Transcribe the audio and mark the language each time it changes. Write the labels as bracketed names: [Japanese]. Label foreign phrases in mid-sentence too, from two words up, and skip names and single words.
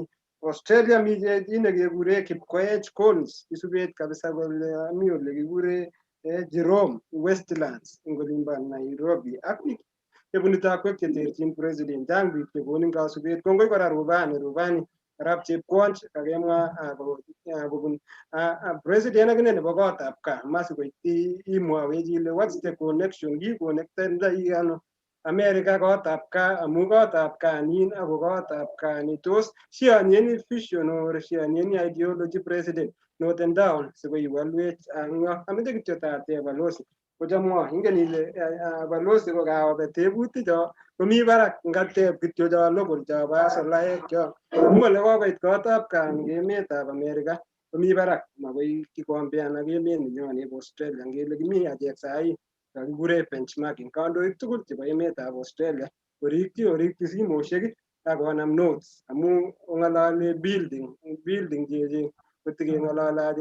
[Kalenjin] Australia mi ine kekure Kipkoech Coles isubet kabisa kole mi ole kikure Jerome Westlands ing olimbo Nairobi ak biik chebunu takwek cheterchin president chang biik chekonin kasubet kongoi kora rubani arap chepkwony kakemwa kobun president akine nebo kotab kaa masikoityi imwawech ile [English] what's the connection [Kalenjin] kikonektendoik ano America kotab kaa amu kotab kaa nin ako kotab kaa ni tos shianieni vision or shianieni ideology president noten down sikoiwalwech ameche kityo tateb balozi kochamwa ingen ile balozi kokaobe tebutik cho komi barak ngateb kityo cho local cho basolaek cho amu ole kokoit kotab kaa eng emetab America komi barak makoi kikombean ak emet nenyo nebo Australia ngele kimi achek sahi kakikure benchmarking kandoik tugul chebo emetab Australia orikyi simoshek ak konam notes amu ong'olole building cheche kotikeng'olole